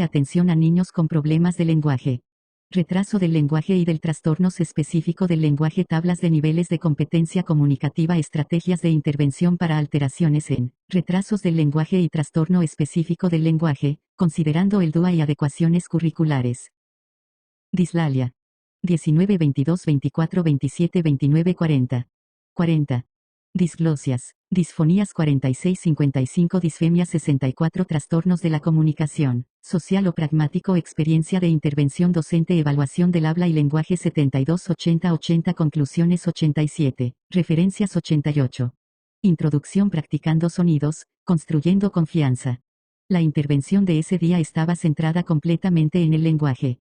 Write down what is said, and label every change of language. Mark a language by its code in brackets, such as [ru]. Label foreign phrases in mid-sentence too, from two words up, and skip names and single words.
[es] Atención a niños con problemas de lenguaje. Retraso del lenguaje y del trastornos específico del lenguaje. Tablas de niveles de competencia comunicativa. Estrategias de intervención para alteraciones en retrasos del lenguaje y trastorno específico del lenguaje, considerando el DUA y adecuaciones curriculares. Dislalia. 19, 22, 24, 27, 29, 40. 40. Disglosias, disfonías. 46, 55. Disfemias. 64. Trastornos de la comunicación, social o pragmático. Experiencia de intervención docente. Evaluación del habla y lenguaje. 72, 80, 80. Conclusiones. 87. Referencias. 88. Introducción. Practicando sonidos, construyendo confianza. La intervención de ese día estaba centrada completamente en el lenguaje.